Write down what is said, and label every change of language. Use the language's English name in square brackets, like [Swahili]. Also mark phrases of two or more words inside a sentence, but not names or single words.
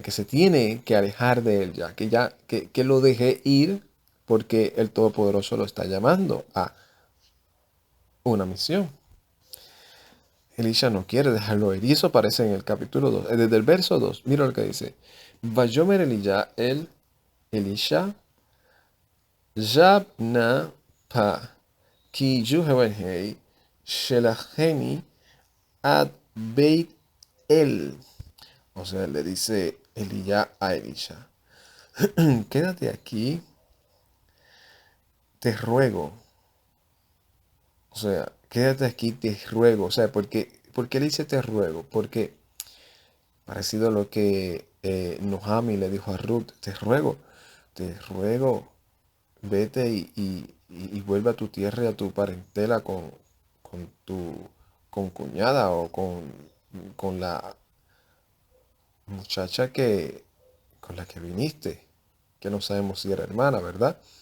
[Spanish] Que se tiene que alejar de él ya, que lo deje ir porque el Todopoderoso lo está llamando a una misión. Elisha no quiere dejarlo ir. Y eso aparece en el capítulo 2. Desde el verso 2, mira lo que dice. [Hebrew] ויאמר אלישע, שב נא פה כי יהוה שלחני עד בית אל. [Spanish] O sea, le dice Elías a Elisha, quédate aquí, te ruego. O sea, quédate aquí, te ruego. O sea, ¿por qué le dice te ruego? Porque parecido a lo que Nohami le dijo a Ruth, te ruego, vete y vuelve a tu tierra y a tu parentela con tu concuñada o con la muchacha con la que viniste, que no sabemos si era hermana, ¿verdad?